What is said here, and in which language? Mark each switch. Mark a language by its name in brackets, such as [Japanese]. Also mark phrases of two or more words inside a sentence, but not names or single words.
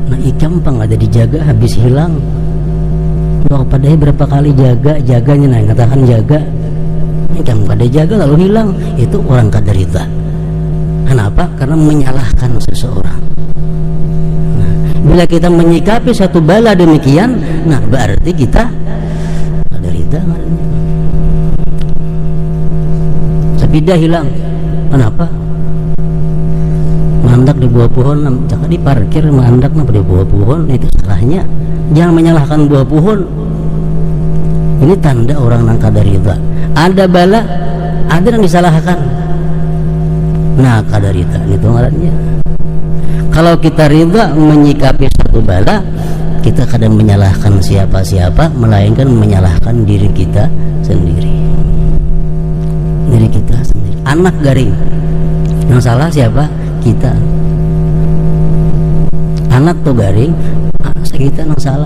[Indonesian] Nah gampang ada dijaga, habis hilang. Wah padahal berapa kali jaganya, nah katakan jaga yang pada jaga lalu hilang, itu orang kada ridha. Kenapa? Karena menyalahkan seseorang. Nah, bila kita menyikapi satu bala demikian, nah berarti kita kada ridha. Sepeda hilang, kenapa? Mandak di bawah pohon, jangan diparkir mandak di bawah pohon, itu salahnya. Jangan menyalahkan buah pohon. Ini tanda orang yang kada ridha. [Banjar] Ada bala, ada yang disalahkan. Nah kada ridha itu ngarannya. [Indonesian] Kalau kita ridha menyikapi satu bala, kita kadang menyalahkan siapa-siapa, melainkan menyalahkan diri kita sendiri. Diri kita sendiri. Anak garing, yang salah siapa? Kita. Anak tuh garing, kita yang salah.